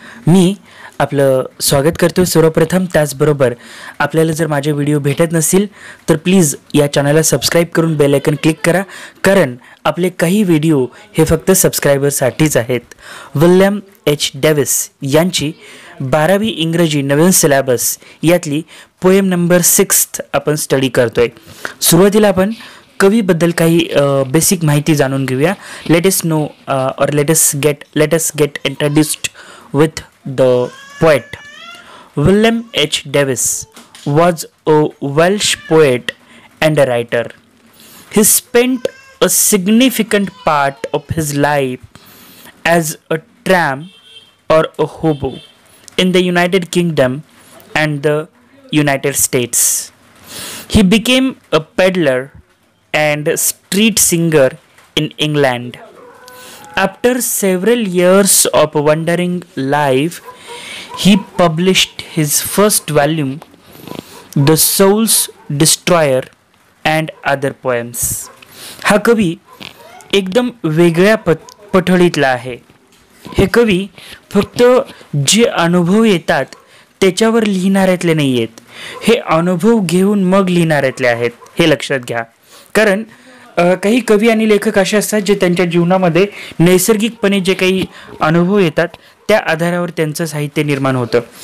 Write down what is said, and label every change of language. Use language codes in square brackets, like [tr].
[mr] मी आपलं स्वागत करतो सर्वप्रथम. त्याचबरोबर आपल्याला जर माझे व्हिडिओ भेटत नसतील तर प्लीज या चॅनलला सबस्क्राईब करून बेल आयकन क्लिक करा, कारण आपले काही व्हिडिओ हे फक्त सबस्क्रायबरसाठीच आहेत. विल्यम एच डेव्हिस यांची 12वी इंग्रजी नवीन सिलेबस यातली पोएम नंबर 6 आपण स्टडी करतोय. सुरुवातीला आपण कवीबद्दल काही बेसिक माहिती जाणून घेऊया. [en] Let us get introduced with the poet. William H Davies was a Welsh poet and a writer. He spent a significant part of his life as a tramp or a hobo in the United Kingdom and the United States. He became a peddler and street singer in England. After several years of wandering life, he published his first volume, The Soul's Destroyer and Other Poems. [mr] हा कवी एकदम वेगळ्या पठडीतला आहे. हे कवी फक्त जे अनुभव येतात त्याच्यावर लिहिणाऱ्यातले नाही आहेत, हे अनुभव घेऊन मग लिहिणाऱ्यातले आहेत, हे लक्षात घ्या. कारण काही कवी आणि लेखक असे असतात जे त्यांच्या जीवनामध्ये नैसर्गिकपणे जे काही अनुभव येतात त्या आधारावर त्यांचं साहित्य निर्माण होतं.